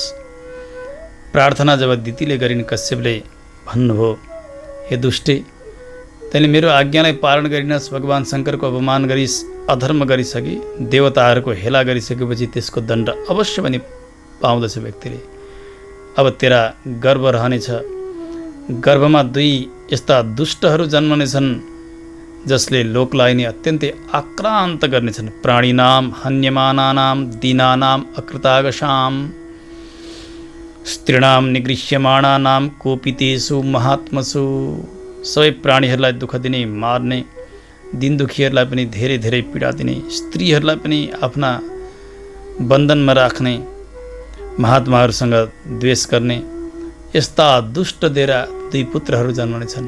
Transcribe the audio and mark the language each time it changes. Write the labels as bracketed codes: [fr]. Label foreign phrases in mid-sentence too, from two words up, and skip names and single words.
[ne] प्रार्थना जब दितिले गरिन्, कश्यपले भन्नुभयो, हे दुष्टे, तैँले मेरो आज्ञालाई पालन गरिनस्, भगवान् शङ्करको अपमान गरिस्, अधर्म गरिसके, देवताहरूको हेला गरिसकेपछि त्यसको दण्ड अवश्य पनि पाउँदछ व्यक्तिले। अब तेरा गर्भ रहनेछ, गर्भमा 2 यस्ता दुष्टहरू जन्मनेछन् जसले लोकलाई नै अत्यन्तै आक्रान्त गर्नेछन्। [sa] प्राणीनाम हन्यमानानां दीनानाम अकृतागशाम स्त्रीणाम निगृह्यमाणानां कोपितेषु महात्मसु। [ne] सबै प्राणीहरूलाई दुःख दिने, मार्ने, दिन दुखीहरूलाई पनि धेरै धेरै पीडा दिने, स्त्रीहरूलाई पनि आफ्ना बन्धनमा राख्ने, महात्माहरूसँग द्वेष गर्ने, यस्ता दुष्ट 2 पुत्रहरू जन्मनेछन्।